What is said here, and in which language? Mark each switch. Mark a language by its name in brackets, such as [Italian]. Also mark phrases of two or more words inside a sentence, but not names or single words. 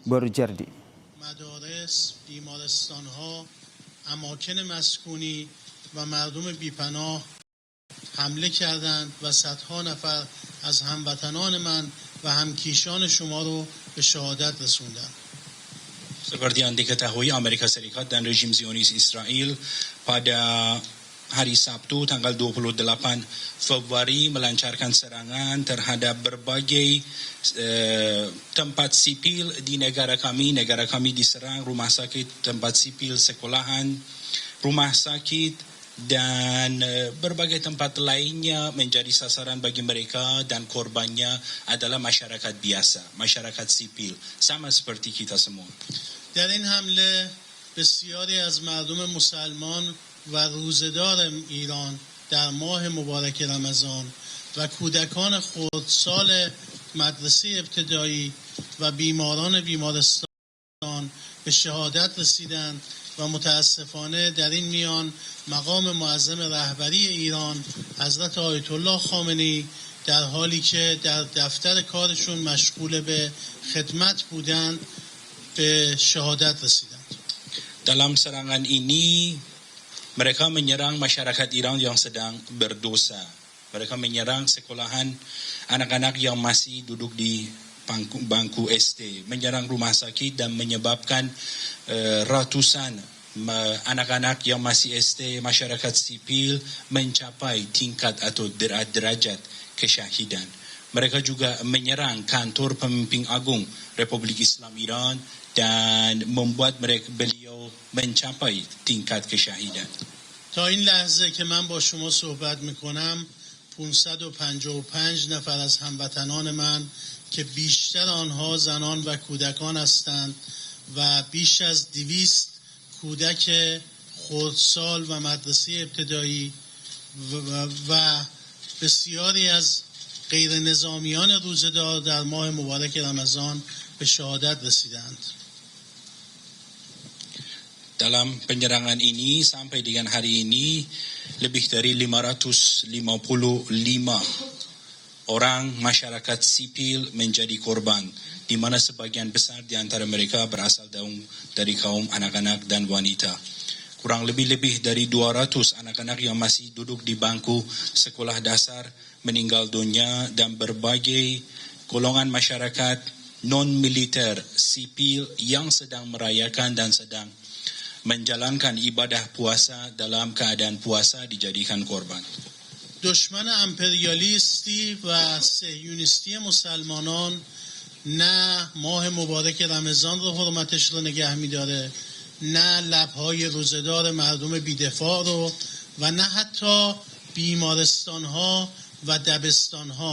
[Persian] Borjardi. مدارس، بیمارستان‌ها، اماکن مسکونی و مردم بیپناه حمله کردند و صدها نفر از هموطنان من و همکیشان شما رو به شهادت رسوندند. [Indonesian] Seperti yang diketahui, Amerika Serikat dan rejim Zionis Israel pada hari Sabtu tanggal 28 Februari melancarkan serangan terhadap berbagai tempat sipil di negara kami. Negara kami diserang, rumah sakit, tempat sipil, sekolahan, rumah sakit dan berbagai tempat lainnya menjadi sasaran bagi mereka dan korbannya adalah masyarakat biasa, masyarakat sipil, sama seperti kita semua. [Persian] در این حمله بسیاری از مردم مسلمان و روزدار ایران در ماه مبارک رمضان و کودکان خردسال مدرسه ابتدایی و بیماران بیمارستان به شهادت رسیدند و متاسفانه در این میان مقام معظم رهبری ایران حضرت آیت الله خامنه‌ای در حالی که در دفتر کارشون مشغول به خدمت بودند به شهادت رسیدند. [Indonesian] Dalam serangan ini mereka menyerang masyarakat Iran yang sedang berdosa. Mereka menyerang sekolahan anak-anak yang masih duduk di bangku SD, menyerang rumah sakit dan menyebabkan ratusan anak-anak yang masih SD, masyarakat sipil mencapai tingkat atau derajat kesyahidan. Mereka juga menyerang kantor pemimpin agung Republik Islam Iran dan membuat beliau mencapai tingkat kesyahidan. [Persian] تا این لحظه که من با شما صحبت میکنم 555 نفر از هموطنان من که بیشتر آنها زنان و کودکان هستند و بیش از 200 کودک خردسال و مدرسه ابتدایی و بسیاری از غیر نظامیان روزدار در ماه مبارک رمضان به شهادت رسیدند. [Indonesian] Dalam penyerangan ini sampai dengan hari ini lebih dari 555 orang masyarakat sipil menjadi korban, di mana sebagian besar di antara mereka berasal dari kaum anak-anak dan wanita. Kurang lebih dari 200 anak-anak yang masih duduk di bangku sekolah dasar meninggal dunia dan berbagai golongan masyarakat non-militer sipil yang sedang merayakan dan sedang menjalankan ibadah puasa dalam keadaan puasa dijadikan korban. [Persian] دشمن امپریالیستی و صهیونیستی مسلمانان نه ماه مبارک رمضان رو حرمتش رو نگه می‌داره، نه لب‌های روزدار مردم بی‌دفاع رو و نه حتی بیمارستان‌ها و دبستان‌ها.